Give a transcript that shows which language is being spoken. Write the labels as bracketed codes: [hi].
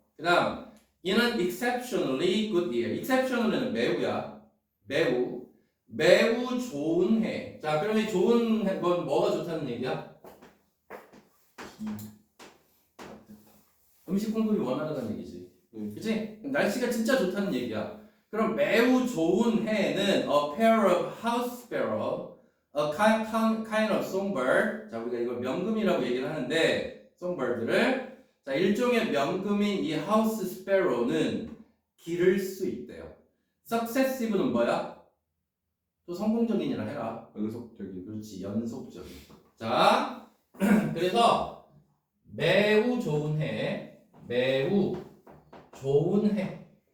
[ko] 그 다음, [en] in an exceptionally good year. [ko] exceptionally는 매우야. 매우 좋은 해. 자, 그럼 이 좋은 건 뭐가 좋다는 얘기야? 음식 공급이 원활하다는 얘기지. 그치? 날씨가 진짜 좋다는 얘기야. 그럼 매우 좋은 해에는 [en] a pair of house sparrow, a kind of songbird. [ko] 자, 우리가 이걸 명금이라고 얘기를 하는데 songbird를 자, 일종의 명금인 이 하우스 스패로우는 기를 수 있대요. successive는 뭐야? 또 성공적인이라 해라. 연속적인. 그렇지, 연속적인. 자, 그래서 매우 좋은 해, 매우 좋은 해.